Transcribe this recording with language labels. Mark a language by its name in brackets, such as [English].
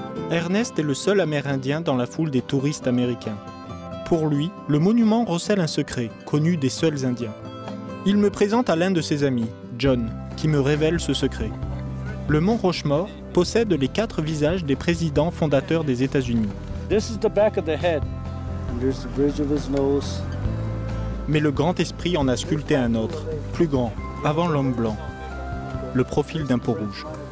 [French] Ernest est le seul Amérindien dans la foule des touristes américains. Pour lui, le monument recèle un secret, connu des seuls Indiens. Il me présente à l'un de ses amis, John, qui me révèle ce secret. Le mont Rushmore possède les 4 visages des présidents fondateurs des États-Unis. [English] This is the back of the head. And there's the bridge of his nose. [French] Mais le grand esprit en a sculpté un autre, plus grand, avant l'homme blanc. Le profil d'un peau rouge.